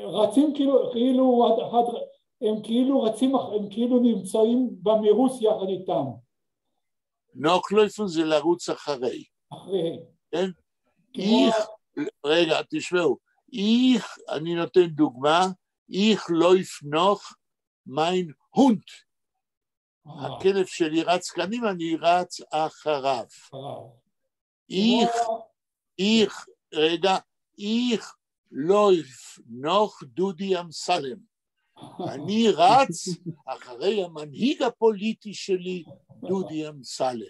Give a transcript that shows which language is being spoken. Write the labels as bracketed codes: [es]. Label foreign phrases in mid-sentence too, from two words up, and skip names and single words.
[he] רצים הם כאילו נמצאים במרוץ יחד איתם. נוחלויפן זה לרוץ אחרי. כן? רגע, תשמעו, אני נותן דוגמה, [yi] איך לויף נוח מיין הונד. [he] הכלב שלי רץ קדימה, אני רץ אחריו. [yi] איך לויף נוח דודי אמסלם. [he] אני רץ אחרי המנהיג הפוליטי שלי, דודי אמסלם.